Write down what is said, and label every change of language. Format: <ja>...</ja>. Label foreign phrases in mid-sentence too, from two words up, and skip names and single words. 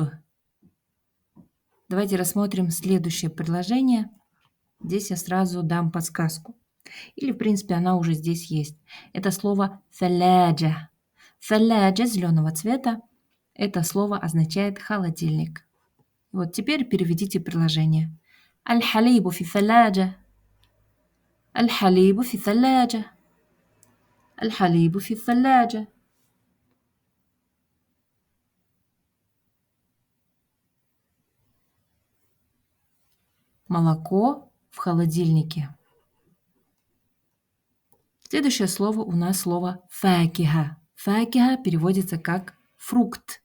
<ru>Давайте рассмотрим следующее предложение. Здесь я сразу дам подсказку. Или, в принципе, она уже здесь есть. Это слово «саляджа». «Саляджа» зеленого цвета. Это слово означает холодильник. Вот теперь переведите предложение.</ru> <ar>الحليب في الثلاجة. الحليب في الثلاجة. الحليب في الثلاجة.</ar> <ru>Молоко в холодильнике. Следующее слово у нас слово факиха. Факиха переводится как фрукт.</ru>